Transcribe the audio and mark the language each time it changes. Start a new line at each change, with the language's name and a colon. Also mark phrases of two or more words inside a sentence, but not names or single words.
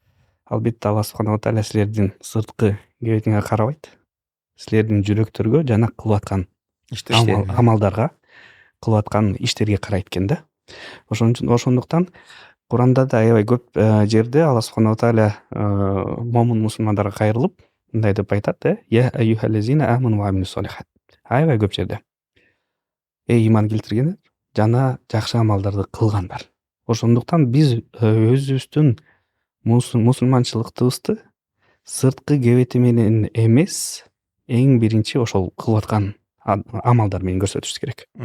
Kyrgyz: Албетте Алла
Arabic: سبحانه تعالى
Kyrgyz: силердин сырткы келбетиңерге карабайт. Силердин жүрөктөргө жана кылып аткан амалдарга, кылып аткан иштерге карайт экен да. Ошондуктан Куранда да аябай көп жерде Алла
Arabic: سبحانه تعالى
Kyrgyz: момун мусулмандарга кайрылып мындай деп айтат,
Arabic: يا أيها الذين آمنوا وعملوا الصالحات.
Kyrgyz: Аябай көп жерде. Иман келтиргендер жана жакшы амалдарды кылгандар. Ошондуктан биз өзүбүздүн мусулманчылыктыбызды сырткы келбети менен эмес, эң биринчи ошол кылып аткан амалдар менен көрсөтүш керек.